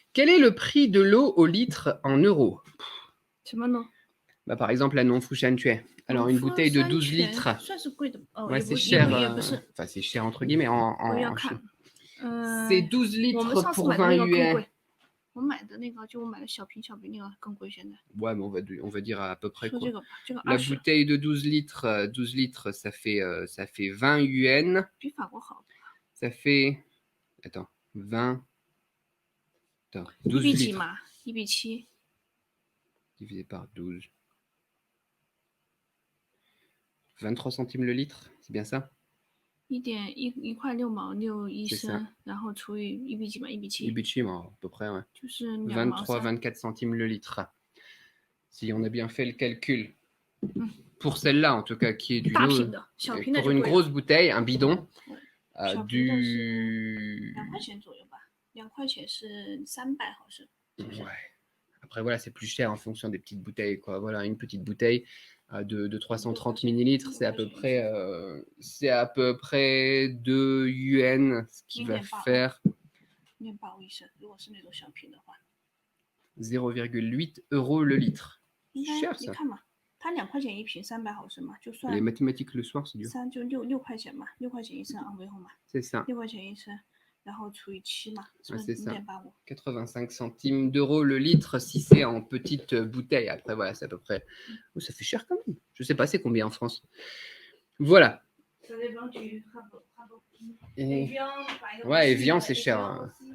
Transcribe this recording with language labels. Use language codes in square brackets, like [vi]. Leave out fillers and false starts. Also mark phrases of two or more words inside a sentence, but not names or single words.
[fr] Quel est le prix de l'eau au litre en euros? [zh] 什么呢？ [fr] Bah, par exemple, la non-fushan-tue. Alors, une bouteille de 12 litres. [zh] 算是贵的哦， [fr] Ouais, [zh] 也 [fr] c'est [zh] 不 [fr] cher. [zh] 也不是， [fr] Enfin, c'est cher entre guillemets [zh] 我要 [fr] en Chine. [zh] 看。 [fr] C'est 12 [zh] 我们 [fr] litres [zh] 上次 [fr] pour [zh] 买的 [fr] 20 [zh] 那个更 [fr] yuan. [zh] 贵，我买的那个就我买的小瓶那个更贵，现在。 [fr] Ouais, mais on va dire à peu près [zh] 说 [fr] quoi. [zh] 这个吧，这个 [fr] La 20 bouteille de 12 litres, ça fait 20 yuan. [zh] 比法国好。 [fr] Ça fait... Attends, 20... Attends, 1 12 [zh] 比几 [fr] litres [zh] 嘛？1比7。 [fr] divisé par 12. 23 centimes le litre, c'est bien ça? [zh] 1 块6毛6一 [fr] C'est ça. [zh] 升，然后除以1比几嘛？1比7， [fr] Ibichi, à peu près, ouais. [zh] 就是2毛 23, 3。 [fr] 24 centimes le litre. Si on a bien fait le calcul. Pour celle-là, en tout cas, qui est du [zh] 大 [fr] lot. [zh] 瓶的，小瓶的 [fr] Pour [zh] 就 [fr] une [zh] 贵了。 [fr] grosse bouteille, un bidon. [zh] 小瓶的是 [fr] Du... [zh] 2块钱左右吧，2块钱是300毫升。 [fr] Ouais. Après, voilà, c'est plus cher en fonction des petites bouteilles, quoi. Voilà, une petite bouteille de 330 millilitres, c'est à peu près 2 yuan, ce qui va faire [zh] 面包一升，如果是那种小瓶的话， [fr] 0,8 euros le litre. [zh] 应 [fr] Cher [zh] 该你 [fr] ça. [zh] 看嘛，它2块钱一瓶，300毫升嘛，就算 [fr] Les mathématiques le soir, c'est dur. [zh] 3 就6块钱嘛，6块钱一升昂维后嘛， [fr] C'est ça. [zh] 6块钱一升，然后除以7嘛， [fr] Ouais, c'est ça. 0,85。 85 centimes d'euros le litre si c'est en petite bouteille. Après, voilà, c'est à peu près... Oh, ça fait cher quand même. Je sais pas, c'est combien en France. Voilà. Ça dépend du rapport. Et... Evian, par exemple, Ouais, Evian, c'est Evian cher. aussi.